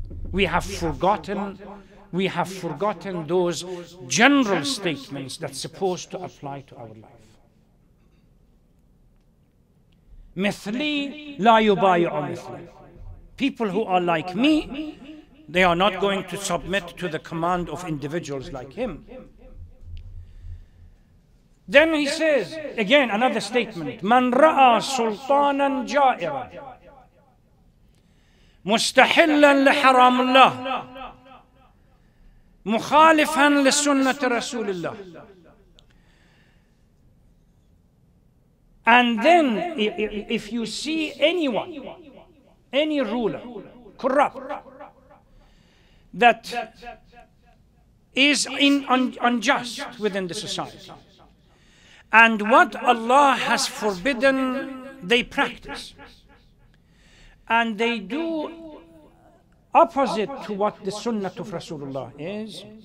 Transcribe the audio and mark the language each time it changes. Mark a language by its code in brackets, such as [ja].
[en] We have forgotten those general statements that's supposed to apply to our life. [ar] مثلي لا يبايع مثلي. [en] People who are like me, they are not going to submit to the command of individuals like him. Then he says, again, another statement, [ar] من رأى سلطانا جائرا مستحلا لحرام الله مخالفا لسنة رسول الله. [en] And then, if you see anyone, any ruler, corrupt, that is unjust within the society, and what Allah has forbidden, they practice, and they do opposite to what the Sunnah of Rasulullah is,